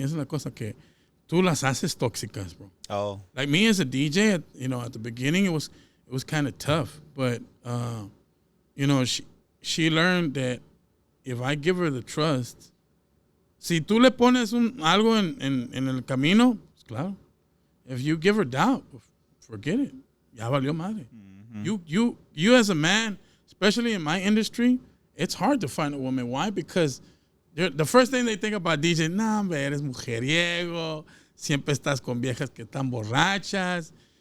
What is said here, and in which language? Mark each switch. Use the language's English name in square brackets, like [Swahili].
[Spanish] Esa es la cosa que tú las haces tóxicas, bro. [English] Oh. Like me as a DJ, you know, at the beginning it was kind of tough, but you know, she learned that if I give her the trust, [Spanish] si tú le pones algo en el camino, pues claro. [English] If you give her doubt, forget it. [Spanish] Ya valió madre. [English] Mm-hmm. You as a man, especially in my industry, it's hard to find a woman. Why? Because the first thing they think about DJ, [Spanish] nah, hombre, eres mujeriego, siempre estás con viejas que están borrachas.